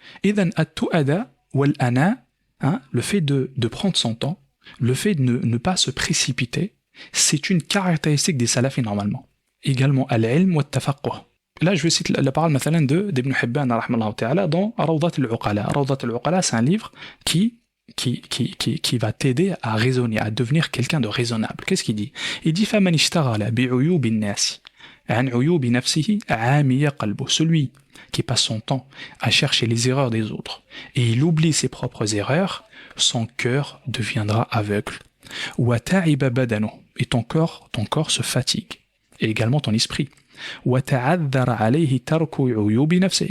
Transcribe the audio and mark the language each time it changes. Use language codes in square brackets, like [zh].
[ar] Idhan at-tu'ada wal-ana, [fr] le fait de prendre son temps, le fait de ne pas se précipiter, c'est une caractéristique des salafis normalement. Également, [ar] al-ilm wa at-tafaqquh. [fr] Là, je vais citer la parole d'Ibn Hibban dans Rawdat al-Uqala. Rawdat al-Uqala, c'est un livre qui va t'aider à raisonner, à devenir quelqu'un de raisonnable. Qu'est-ce qu'il dit? Il dit [ar] فَمَنِ اشْتَغَلَ بِعُيُوبِ النَّاسِ عَنْ عُيُوبِ نَفْسِهِ عَامِيَ قَلْبُهُ. [fr] Celui qui passe son temps à chercher les erreurs des autres et il oublie ses propres erreurs, son cœur deviendra aveugle. [ar] وَتَعِبَ بَدَنُهُ. [fr] Et ton corps se fatigue. Et également ton esprit. [ar] وَتَعَذَّرَ عَلَيْهِ تَرْكُ عُيُوبِ نَفْسِهِ.